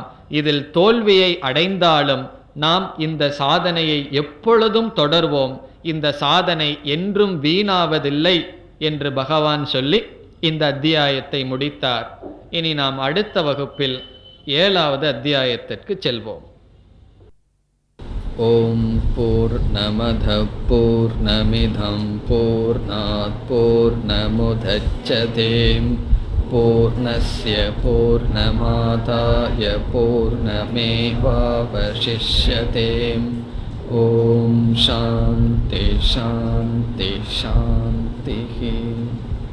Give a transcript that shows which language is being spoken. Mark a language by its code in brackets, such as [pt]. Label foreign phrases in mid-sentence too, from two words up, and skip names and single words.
[ta] இதில் தோல்வியை அடைந்தாலும் நாம் இந்த சாதனையை எப்பொழுதும் தொடர்வோம். இந்த சாதனை என்றும் வீணாவதில்லை என்று பகவான் சொல்லி இந்த அத்தியாயத்தை முடித்தார். இனி நாம் அடுத்த வகுப்பில் 7வது அத்தியாயத்திற்கு செல்வோம். [sa] ॐ पूर्णमदः पूर्णमिदं पूर्णात् पूर्णमुदच्यते पूर्णस्य पूर्णमादाय पूर्णमेवावशिष्यते. ॐ शान्तिः शान्तिः शान्तिः.